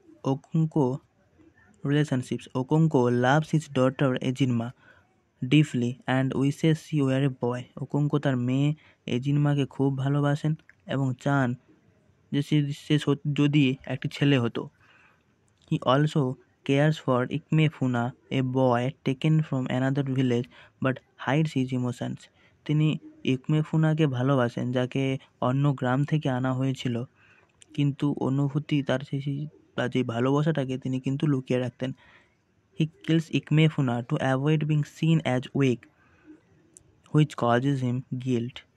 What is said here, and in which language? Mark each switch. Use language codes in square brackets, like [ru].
[en] Okonkwo relationships. Okonkwo loves his daughter Ezinma deeply and wishes she were a boy. [bn] ওকোঙ্কো তার মেয়ে এজিনমাকে খুব ভালোবাসেন এবং চান যে সে যদি একটি ছেলে হতো। [en] He also cares for Ikmefuna, a boy taken from another village but hides his emotions. [bn] তিনি ইকমেফুনাকে ভালোবাসেন, যাকে অন্য গ্রাম থেকে আনা হয়েছিল, কিন্তু অনুভূতি তার যে ভালোবাসাটাকে তিনি কিন্তু লুকিয়ে রাখতেন। [en] He kills Ikemefuna to avoid being seen as weak which causes him guilt.